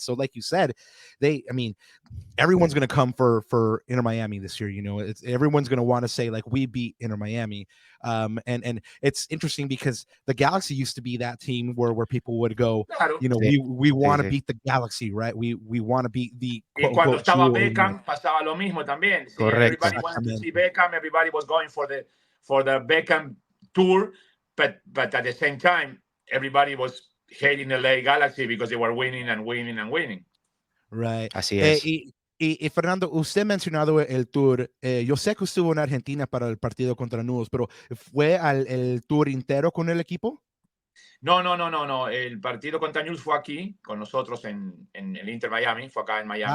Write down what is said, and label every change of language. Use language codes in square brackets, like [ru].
[en] So like you said, everyone's going to come for Inter Miami this year. Everyone's going to want to say, like, we beat Inter Miami. And it's interesting because the Galaxy used to be that team where people would go, we want to beat the Galaxy, right? We want to beat the [es] quote, cuando estaba Beckham pasaba lo mismo también. [en] Everybody wanted to see Beckham. Everybody was going for the Beckham tour, but at the same time, everybody was hating the LA Galaxy because they were winning and winning and winning. Right. [es] Así es. Y Fernando, usted ha mencionado el tour. Yo sé que estuvo en Argentina para el partido contra Newell's, pero ¿fue el tour entero con el equipo? No. El partido contra Newell's fue aquí, con nosotros en el Inter Miami. Fue acá en Miami.